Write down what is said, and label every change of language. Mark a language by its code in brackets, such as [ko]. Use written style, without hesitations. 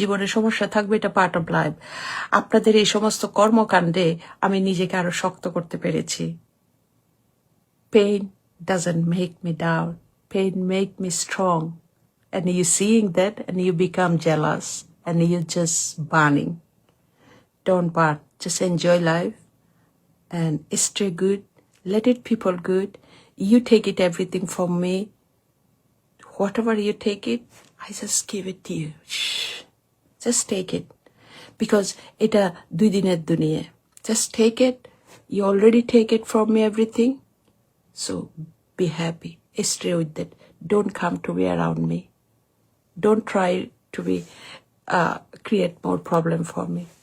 [bn] জীবনে সমস্যা থাকবে, এটা [en] Part of life. [bn] আপনাদের এই সমস্ত কর্মকাণ্ডে আমি নিজেকে আরো শক্ত করতে পেরেছি। [en] Pain doesn't make me down. Pain make me strong. And you seeing that and you become jealous and you're just burning. Don't burn. Just enjoy life and stay good. Let it people good. You take it everything from me. Whatever you take it, I just give it to you. Shh. Just take it. [bn] Because এটা 2 দিনের দুনিয়া. [en] Just take it. You already take it from me everything. So be happy. Stay with that. Don't come to be around me. Don't try to be create more problem for me.